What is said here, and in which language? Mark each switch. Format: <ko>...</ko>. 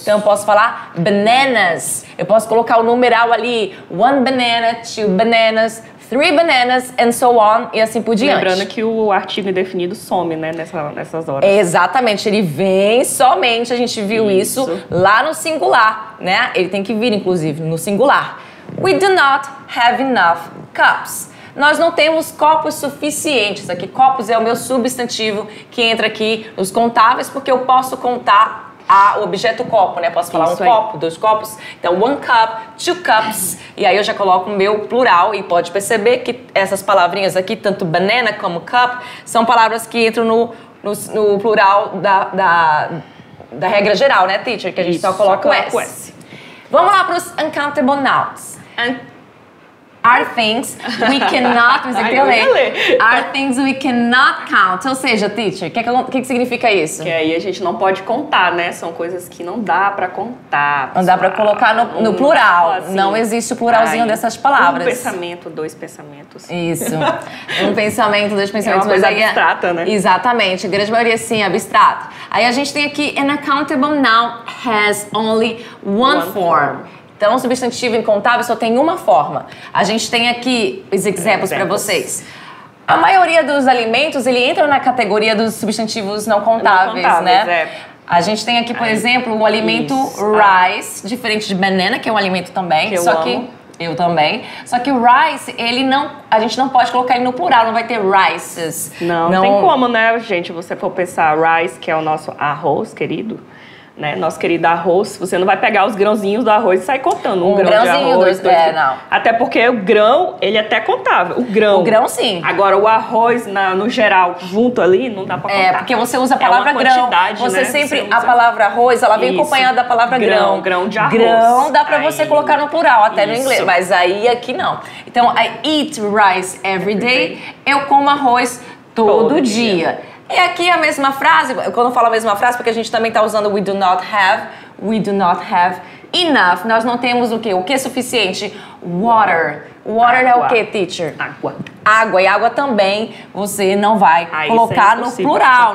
<pt>Então eu posso falar bananas. Eu posso colocar o numeral ali, 1 banana, 2 bananas, 3 bananas,</pt> <en>and so on,</en> <pt>e assim por diante. Lembrando que o artigo indefinido some, né, nessas horas. Exatamente, ele vem somente, a gente viu isso lá no singular, né? Ele tem que vir, inclusive, no singular.</pt> <en>We do not have enough cups.</en> <pt>Nós não temos copos suficientes. Aqui, copos é o meu substantivo que entra aqui nos contáveis, porque eu posso contar o objeto copo, né? Posso falar copo, 2 copos. Então,</pt> <en>1 cup, 2 cups.</en> <pt>E aí eu já coloco o meu plural e pode perceber que essas palavrinhas aqui, tanto banana como cup, são palavras que entram no plural da regra geral, né, teacher? Que a gente só coloca o S. Vamos lá para os uncountable nouns.</pt> <en>Are things we cannot... Are things we cannot count.</en> <pt>Ou seja, teacher, o que significa isso? Que aí a gente não pode contar, né? São coisas que não dá pra contar. Não dá pra colocar no plural. Assim, não existe o pluralzinho dessas palavras. 1 pensamento, 2 pensamentos. Isso. 1 pensamento, 2 pensamentos. É uma coisa abstrata, né? Exatamente. A grande maioria, sim, é abstrata. Aí a gente tem aqui,</pt> <en>an uncountable noun has only one form.</en> <pt>Então, o substantivo incontável só tem uma forma. A gente tem aqui os exemplos para vocês. A maioria dos alimentos, ele entra na categoria dos substantivos não contáveis, né? A gente tem aqui, por exemplo, o alimento rice, diferente de banana, que é um alimento também. Eu também. Só que o rice, a gente não pode colocar ele no plural, não vai ter rices. Não tem como, né, gente? Você for pensar rice, que é o nosso arroz, querido, né? Nosso querido arroz, você não vai pegar os grãozinhos do arroz e sair contando. Um grão de arroz, 2 grãos. Não. Até porque o grão, ele é até contável. O grão, sim. Agora, o arroz, no geral, junto ali, não dá pra contar. Porque você usa a palavra grão. Você, né? Sempre, a palavra arroz, ela vem acompanhada da palavra grão. Grão de arroz. Grão dá pra você colocar no plural, até no inglês. Mas aí, aqui não.</pt> <en>Então, I eat rice every day.</en> <pt>Eu como arroz todo dia. E aqui a mesma frase, quando eu falo a mesma frase, porque a gente também está usando</pt> <en>we do not have, We do not have enough.</en> <pt>Nós não temos o quê? O que é suficiente? Water. Water é o quê, teacher? Água. Água. E água também você não vai colocar no plural.</pt>